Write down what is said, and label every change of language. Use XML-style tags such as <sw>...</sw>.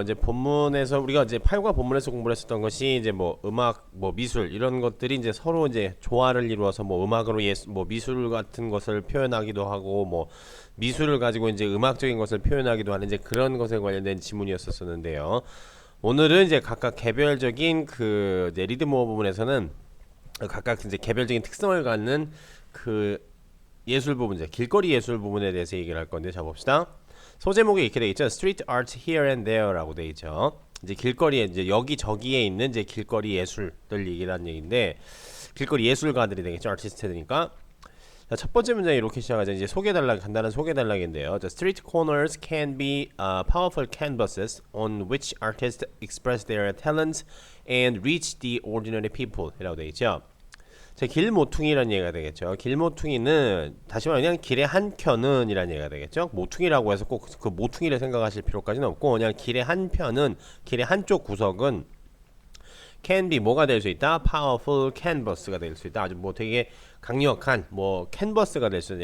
<ko>이제 본문에서 우리가 이제 8과 본문에서 공부를 했었던 것이 이제 뭐 음악, 뭐 미술 이런 것들이 이제 서로 이제 조화를 이루어서 뭐 음악으로 뭐 미술 같은 것을 표현하기도 하고 뭐 미술을 가지고 이제 음악적인 것을 표현하기도 하는 이제 그런 것에 관련된 지문이었었는데요. 오늘은 이제 각각 개별적인 그 이제 리드 모어 부분에서는 각각 이제 개별적인 특성을 갖는 그 예술 부분, 이제 길거리 예술 부분에 대해서 얘기를 할 건데, 자 봅시다. 소제목이 이렇게 돼 있죠.</ko> <en>Street art here and there라고</en> <ko>돼 있죠. 이제 길거리에 이제 여기저기에 있는 이제 길거리 예술들 얘기라는 얘기인데, 길거리 예술가들이 되겠죠. 아티스트니까. 자, 첫 번째 문장 이렇게 시작하죠. 이제 소개달락, 간단한 소개달락인데요.</ko> <en>The street corners can be powerful canvases on which artists express their talents and reach the ordinary people</en> <ko>이라고 되어 있죠. 자, 길모퉁이라는 얘기가 되겠죠. 길모퉁이는 다시 말하면 그냥 길의 한켠은 이라는 얘기가 되겠죠. 모퉁이라고 해서 꼭 그 모퉁이를 생각하실 필요까지는 없고, 그냥 길의 한편은, 길의 한쪽 구석은</ko> <en>can be</en> <ko>뭐가 될 수 있다? powerful canvas가 될 수 있다. 아주 뭐 되게 강력한 뭐 캔버스가 될 수 있다.</ko>